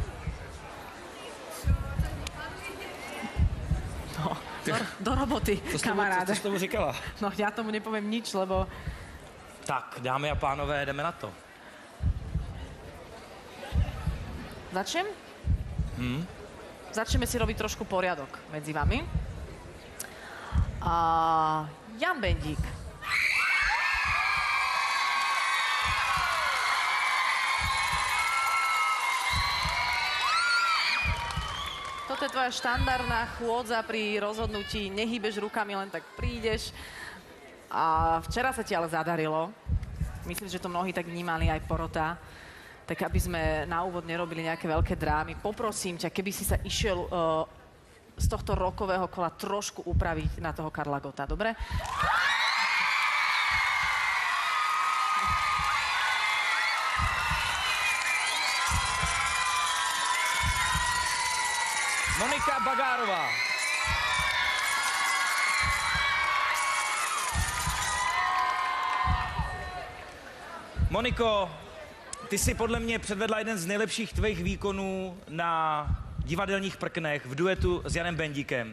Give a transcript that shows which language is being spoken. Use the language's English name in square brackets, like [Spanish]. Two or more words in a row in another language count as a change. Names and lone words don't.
[Czech] No, do roboty, kamaráde. Co jsi tomu říkala? [Slovak] No já tomu nepoviem nič, lebo... [Czech] Tak, dámy a pánové, jdeme na to. [Slovak] Začnem? Začneme si robiť trošku poriadok medzi vami. Jan Bendík. Toto je tvoja štandardná chôdza pri rozhodnutí. Nehýbeš rukami, len tak prídeš. A včera sa ti ale zadarilo. Myslím, že to mnohí tak vnímali, aj porota. Tak aby sme na úvod nerobili nejaké veľké drámy, poprosím ťa, keby si sa išiel z tohto rokového kola trošku upraviť na toho Karla Gotta, dobre? Monika Bagárová. [Czech] Moniko, ty jsi podle mě předvedla jeden z nejlepších tvých výkonů na divadelních prknech v duetu s Janem Bendíkem.